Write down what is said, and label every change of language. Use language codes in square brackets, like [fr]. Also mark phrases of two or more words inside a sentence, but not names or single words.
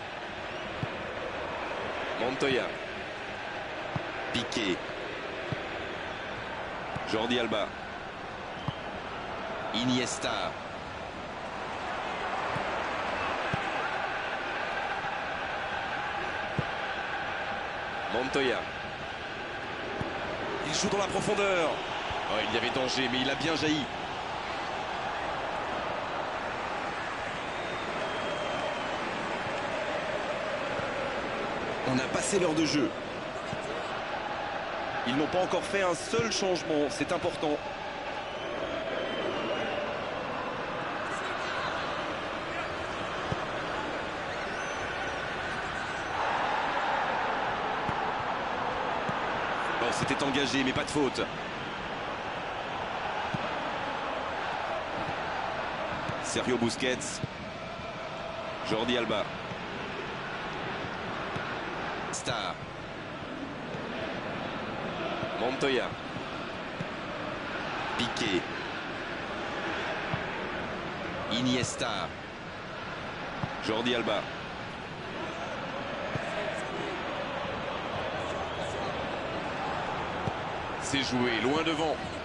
[fr] Montoya. Piqué. Jordi Alba. Iniesta. Montoya. Il joue dans la profondeur. Oh, il y avait danger, mais il a bien jailli. On a passé l'heure de jeu. Ils n'ont pas encore fait un seul changement, c'est important. Bon, c'était engagé, mais pas de faute. Sergio Busquets. Jordi Alba. Star. Montoya. Piqué. Iniesta. Jordi Alba. C'est joué loin devant.